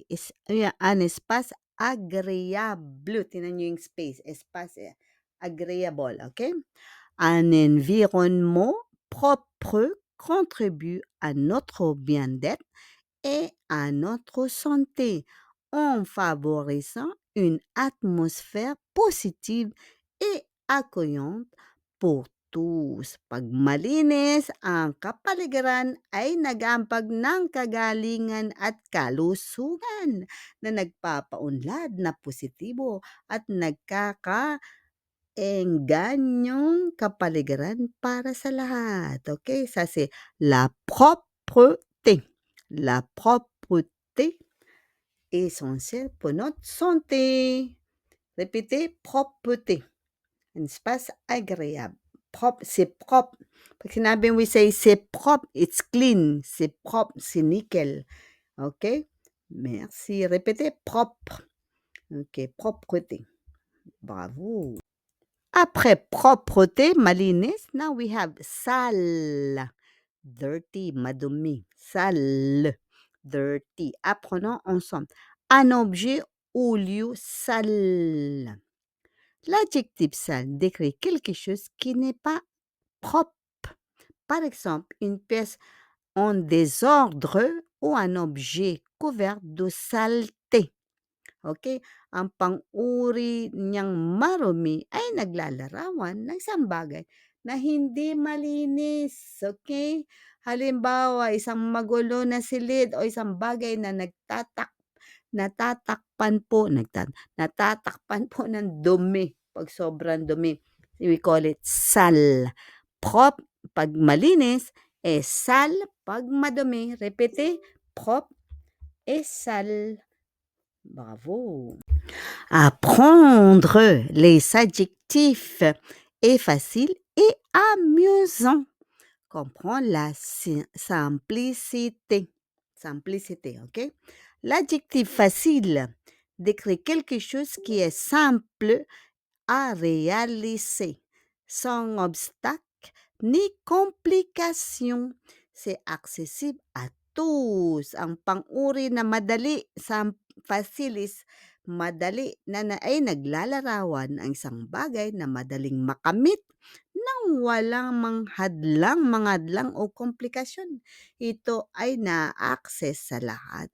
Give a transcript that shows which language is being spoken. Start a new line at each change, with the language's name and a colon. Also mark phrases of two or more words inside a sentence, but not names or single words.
French: Un espace agréable.
Filipino: Tinan nyo yung space.
French: Espace agréable, okay? Un environnement propre contribue à notre bien-être et à notre santé en favorisant une atmosphère positive et accueillante pour tous.
Filipino: Pag malinis ang kapaligiran ay nag-aambag ng kagalingan at kalusugan na nagpapaunlad na positibo at nagkakaenganyong kapaligiran para sa lahat.
French: Okay? Ça c'est la propreté. La propreté est essentielle pour notre santé. Répétez, propreté. Un espace agréable. Propre, c'est propre.
Filipino: Pag sinabing
English: we say
French: c'est propre,
English: it's clean.
French: C'est propre, c'est nickel. Okay? Merci. Répétez, propre. Okay, propreté. Bravo. Après propreté,
Filipino: malinis,
English: now we have sale. Dirty, madumi. Sale. Dirty.
French: Apprenons ensemble. Un objet ou lieu sale. L'adjectif sale décrit quelque chose qui n'est pas propre. Par exemple, une pièce en désordre o un objet couvert de saleté. Okay?
Filipino: Ang pang-uri niyang marumi ay naglalarawan ng isang bagay na hindi malinis. Okay? Halimbawa, isang magulo na silid o isang bagay na natatakpan po ng dumi. Pag sobrang dumi,
English: we call it sal.
French: Prop,
Filipino: pag malinis, sal. Pag madumi,
French: repete, prop, sal. Bravo. Apprendre les adjectifs est facile et amusant. Comprendre la simplicité. Simplicité, ok? L'adjectif facile décrit quelque chose qui est simple à réaliser, sans obstacle ni complication. C'est accessible à tous.
Filipino: Ang pang-uri na madali, facilis, madali na ay naglalarawan ang isang bagay na madaling makamit nang walang mga hadlang o komplikasyon. Ito ay na-access sa lahat.